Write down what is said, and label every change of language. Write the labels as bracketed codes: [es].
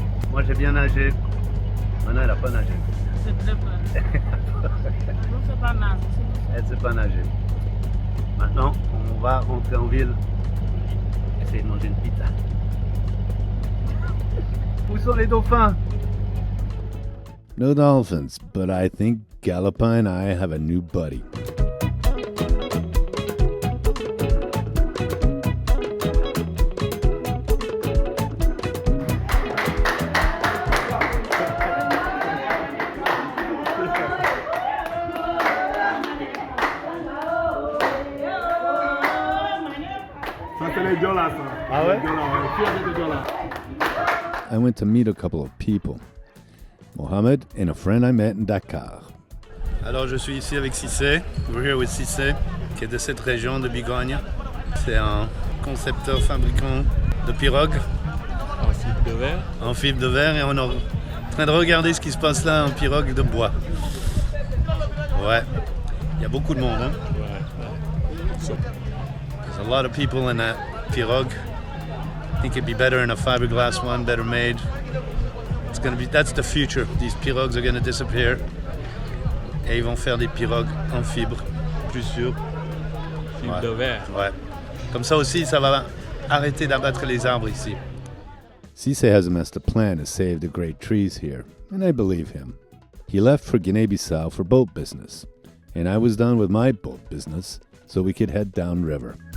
[fr] Moi, j'ai bien nagé. Mana, elle a pas nagé. C'est très peur. Non, c'est pas nager. Elle sait pas nager. Maintenant, on va rentrer en ville. Essayer de manger une pizza. Où sont les dauphins? [en] No dolphins, but I think Galopin and I have a new buddy. [fr] Ah ouais? [en] I went to meet a couple of people. Mohammed and a friend I met in Dakar. [fr] Alors je suis ici avec Cissé. [en] We're here with Cissé, [fr] qui est de cette région de Bigogne. C'est un concepteur fabricant de pirogues. En fibre de verre. En fibre de verre, et on est en train de regarder ce qui se passe là en pirogue de bois. Ouais, il y a beaucoup de monde. Hein? Ouais. [en] There's a lot of people in that pirogue. I think it'd be better in a fiberglass one, better made. That's the future. These pirogues are going to disappear. [fr] Et ils vont faire des pirogues en fibre, plus sûres. Fibre de verre. Ouais. Comme ça aussi, ça va arrêter d'abattre les arbres ici. [en] Cisse has a master plan to save the great trees here, and I believe him. He left for Guinea-Bissau for boat business, and I was done with my boat business, so we could head downriver.